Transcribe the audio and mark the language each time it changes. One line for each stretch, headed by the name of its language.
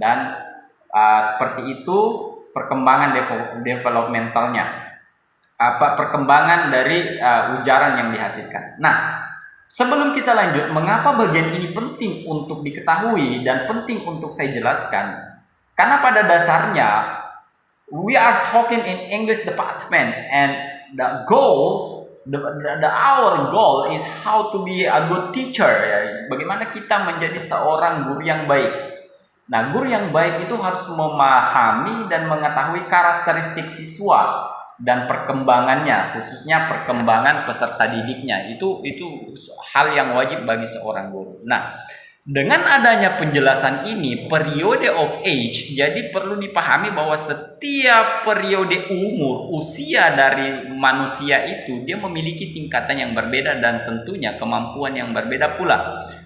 Indonesian: Dan seperti itu perkembangan developmentalnya. Perkembangan dari ujaran yang dihasilkan. Nah, sebelum kita lanjut, mengapa bagian ini penting untuk diketahui dan penting untuk saya jelaskan? Karena pada dasarnya
English: we are talking in English department and the goal, our goal is how to be a good teacher.
Indonesian: Ya. Bagaimana kita menjadi seorang guru yang baik. Nah, guru yang baik itu harus memahami dan mengetahui karakteristik siswa dan perkembangannya, khususnya perkembangan peserta didiknya. Itu hal yang wajib bagi seorang guru. Nah, dengan adanya penjelasan ini, periode of age, jadi perlu dipahami bahwa setiap periode usia dari manusia itu dia memiliki tingkatan yang berbeda dan tentunya kemampuan yang berbeda pula.